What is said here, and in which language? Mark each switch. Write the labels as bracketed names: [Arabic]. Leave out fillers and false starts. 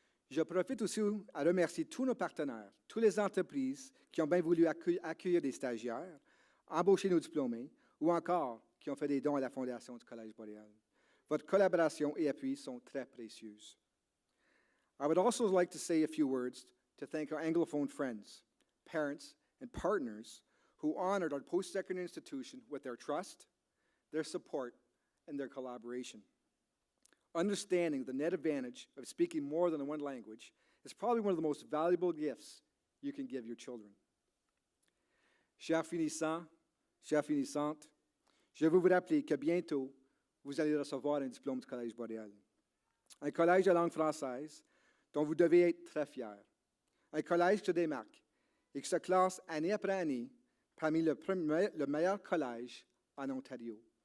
[French] Je profite aussi à remercier tous nos partenaires, toutes les entreprises qui ont bien voulu accueillir des stagiaires, embaucher nos diplômés ou encore qui ont fait des dons à la Fondation du Collège Boréal. Votre collaboration et appui sont très précieux. [English] I would also like to say a few words to thank our Anglophone friends, parents, and partners who honored our post-secondary institution with their trust, their support, and their collaboration. Understanding the net advantage of speaking more than one language is probably one of the most valuable gifts you can give your children. [French] Chers finissants, chères finissantes, je veux vous rappeler que bientôt, vous allez recevoir un diplôme du Collège Boréal. Un collège de langue française dont vous devez être très fiers. Un collège qui se démarque et qui se classe année après année parmi le meilleur collège en Ontario.